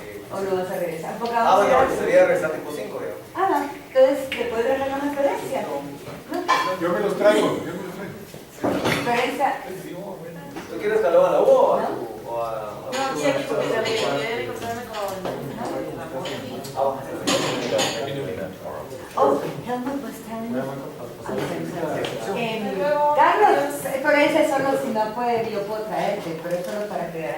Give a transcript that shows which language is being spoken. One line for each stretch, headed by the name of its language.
Spanish: ¿O no vas a regresar? Porque vamos a bueno, ir a- sería regresar tipo 5, digamos. Ah, no. Entonces, ¿te puedes regalar una referencia? ¿No? Yo me los traigo. Referencia. ¿Tú quieres que lo haga a la U o a ¿No? tu? O a No, sí, aquí porque también voy a encontrarme con
English: I'll be doing that tomorrow. Oh, Helmut was telling me.
Spanish: Carlos, referencia solo si no puede, yo puedo traerte, pero es solo para que vean.